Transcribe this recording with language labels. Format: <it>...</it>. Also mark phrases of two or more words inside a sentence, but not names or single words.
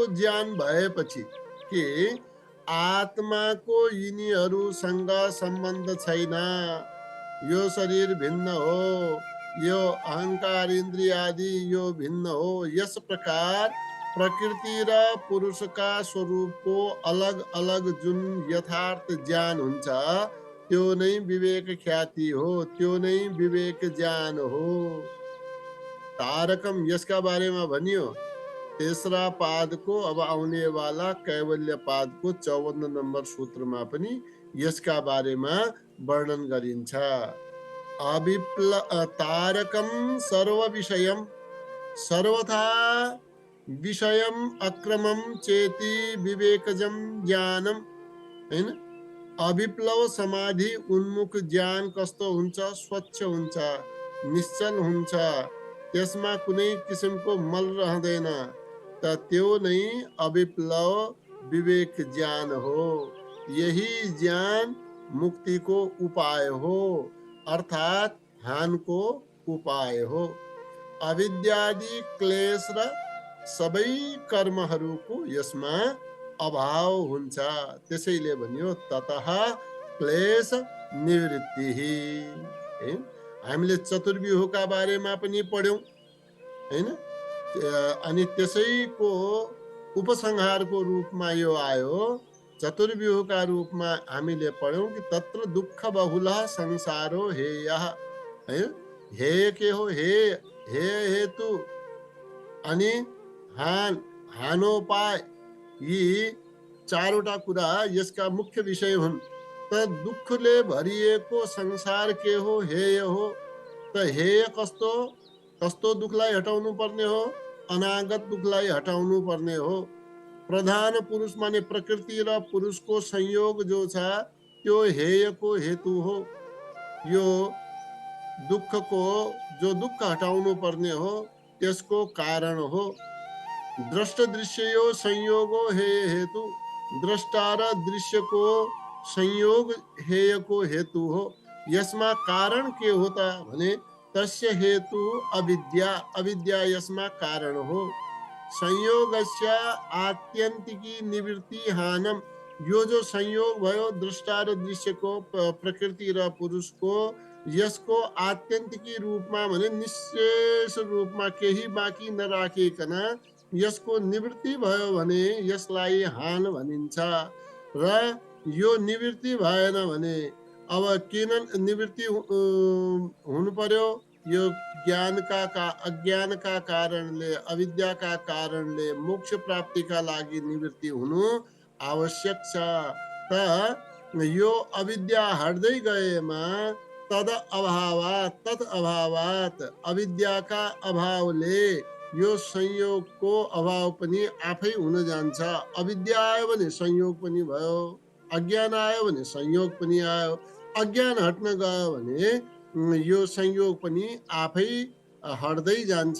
<ne>ज्ञान भएपछि के आत्माको यिनीहरूसँग सम्बन्ध छैन, यो शरीर भिन्न हो, यो अहंकार इन्द्रिय आदि यो भिन्न हो, यस प्रकार प्रकृति र पुरुषका स्वरूपको अलग अलग जुन यथार्थ ज्ञान हुन्छ त्यो नै विवेक ख्याति हो, त्यो नै विवेक ज्ञान हो। तारकम यसका बारेमा भनियो। तेस्रा पादको अब आउने वाला कैवल्य पादको 54 नम्बर सूत्रमा पनि यसका बारेमा वर्णन गरिन्छ।</ne> <sa>तारकम सर्व विषयम सर्वथा विषयम अक्रमम चेति विवेकजम ज्ञानम,</sa> <ne>हैन? अविप्लव समाधि उन्मुख ज्ञान कस्तो हुन्छ? स्वच्छ हुन्छ, निश्चल हुन्छ, त्यसमा कुनै किसिमको मल रहँदैन, त त्यो नै अविप्लव विवेक ज्ञान हो। यही ज्ञान मुक्तिको उपाय हो, अर्थात ध्यानको उपाय हो। अविद्यादि क्लेश र सबै कर्महरूको यसमा अभाव हुन्छ। त्यसैले भनियो</ne> <sa>ततः क्लेश निवृत्ति।</sa> <ne>हामीले चतुर्व्यूहका बारेमा पनि पढ्यौं, हैन? अनि त्यसैको उपसंहारको रूपमा यो आयो। चतुर्व्यूहका रूपमा हामीले पढ्यौं कि</ne> <sa>तत्र दुःख बहुल संसारो हेयः,</sa> <ne>है? हेय के हो? हेय हेतु अनि हानोपाय, यी चारवटा कुरा यसका मुख्य विषय हुन्। त दुःखले भरिएको संसार के हो? हेय हो। त हेय कस्तो? कस्तो दुःखलाई हटाउनु पर्ने हो? अनागत दुःखलाई हटाउनु पर्ने हो। प्रधान पुरुष माने प्रकृति र पुरुषको संयोग जो छ त्यो हेयको हेतु हो। यो दुःखको जो दुःख हटाउनु पर्ने हो त्यसको कारण हो।</ne> <sa>दृष्ट दृश्यो संयोगो हेय हेतु,</sa> <ne>दृष्टा र दृश्यको संयोग हेयको हेतु हो। यसमा कारण के होता भने</ne> <sa>तस्य हेतु अविद्या,</sa> <ne>अविद्या यसमा कारण हो।</ne> <sa>संयोगस्य आत्यन्तिकी निवृत्ति हानम,</sa> <ne>यो जो संयोग भयो दृष्टा र दृश्यको, प्रकृति र पुरुषको, यसको आत्यन्तिकी रूपमा भने निशेष रूपमा केही बाँकी नराखिकन यसको निवृत्ति भयो भने यसलाई हान भनिन्छ। र यो निवृत्ति भएन भने अब किन निवृत्ति हुनु पर्यो? यो अज्ञानका कारणले, अविद्याका कारणले मोक्ष प्राप्तिका लागि निवृत्ति हुनु आवश्यक छ। त यो अविद्या हट्दै गएमा</ne> <sa>तद अभावात, तत् अभावात,</sa> <ne>अविद्याका अभावले यो संयोगको अभाव पनि आफै हुन जान्छ। अविद्या आयो भने संयोग पनि भयो, अज्ञान आयो भने संयोग पनि आयो। अज्ञान हट्न गयो भने यो संयोग पनि आफै हट्दै जान्छ।</ne>